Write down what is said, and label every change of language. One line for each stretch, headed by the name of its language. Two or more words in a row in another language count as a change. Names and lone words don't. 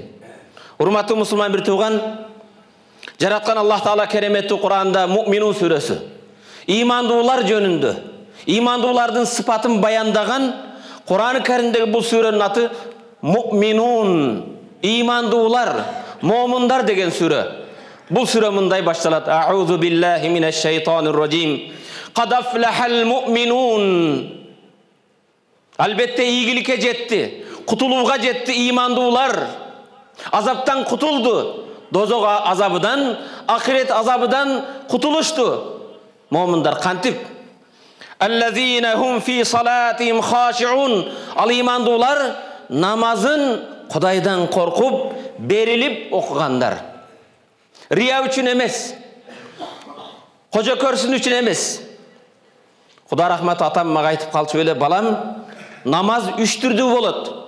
Kyrgyz: Урматтуу мусулман бир тууган, жараткан
Arabic: الله تعالى
Kyrgyz: кереметтүү Кур'анда Муъминун сүрөсү имандуулар жөнүндө, имандуулардын сыпатын баяндаган Кур'ан-ы Каримдеги бул сүрөнүн аты Муъминун, имандуулар, момундар деген сүрө. Бул сүрө мындай башталат:
Arabic: أعوذ بالله من الشيطان الرجيم. قد أفلح المؤمنون.
Kyrgyz: Албетте ийгиликке жетти, кутулууга жетти имандуулар. Азаптан кутулду, дозок азабынан, ахирет азабынан кутулушту. Момундар кантип?
Arabic: الذين هم في صلاتهم خاشعون.
Kyrgyz: Ал имандуулар намазын Кудайдан коркуп, берилип окугандар. Рия үчүн эмес, кожо көрсүн үчүн эмес. Кудай рахмат, атам мага айтып калчу эле: балам, намаз үч түрдүү болот.